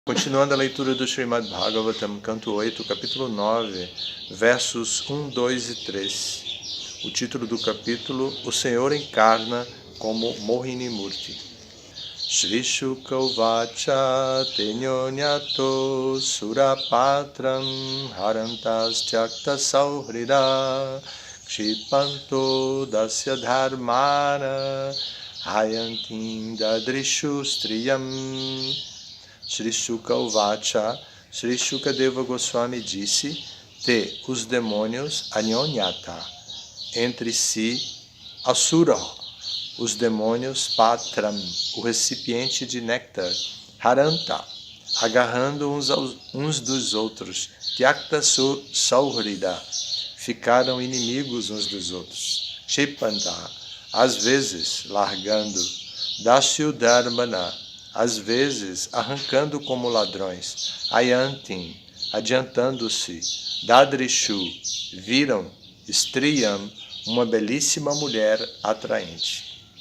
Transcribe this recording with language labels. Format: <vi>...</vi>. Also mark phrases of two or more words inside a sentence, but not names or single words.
<pt>Continuando a leitura do Srimad Bhagavatam, canto 8, capítulo 9, versos 1, 2 e 3. O título do capítulo: O Senhor encarna como Mohini Murti.</pt> <sa>श्री शुक उवाच तेन्योन्यतो सुरपात्रं हरन्तस् त्यक्त सौहृद क्षिपन्तो दस्य धर्मण हयन्तिम् ददृशु स्त्रियम्. श्री शुक उवाच,</sa> <pt>Shri Shukadeva Goswami disse: os demônios Anyonyata, entre si, Asura, os demônios Patram, o recipiente de néctar, Haranta, agarrando uns dos outros,</pt> <sa>त्यक्त सौहृद,</sa> <pt>ficaram inimigos uns dos outros, Shipanta, às vezes largando,</pt> <sa>दस्यु धर्मण,</sa> <pt>às vezes arrancando como ladrões, Ayantim, adiantando-se, Dadrishu, viram, Striyam, uma belíssima mulher atraente.</pt>